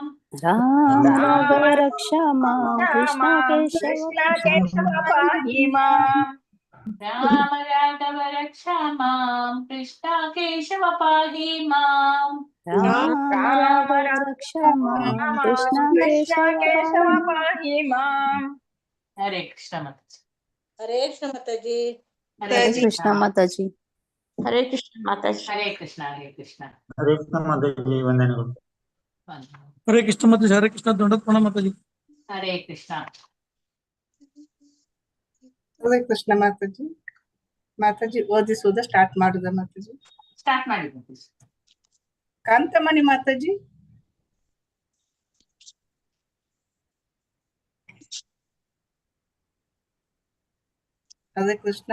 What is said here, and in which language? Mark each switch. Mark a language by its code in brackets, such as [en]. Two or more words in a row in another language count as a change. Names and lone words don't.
[sa] राम राघव रक्ष मां कृष्ण केशव राम राघव रक्षा माम् कृष्ण केशव पाहि माम् राम राघव रक्ष मां कृष्ण केशव पाहि मां [hi] हरे कृष्ण माताजी हरे कृष्ण माताजी हरे कृष्ण माताजी हरे कृष्ण माताजी हरे कृष्ण हरे कृष्ण हरे कृष्ण माताजी ವಂದನೆಗಳು हरे कृष्ण माताजी हरे कृष्ण [kn] ದಂಡೋತ್ ಪ್ರಣಾಮ ಮಾತಾಜಿ [hi] हरे कृष्ण [kn] ಹರೇ ಕೃಷ್ಣ ಮಾತಾಜಿ ಮಾತಾಜಿ ಓದಿಸುವುದ ಸ್ಟಾರ್ಟ್ ಮಾಡುದ ಮಾತಾಜಿ ಸ್ಟಾರ್ಟ್ ಮಾಡಿ ಮಾತಾಜಿ ಕಾಂತಮಣಿ ಮಾತಾಜಿ ಹರೇ ಕೃಷ್ಣ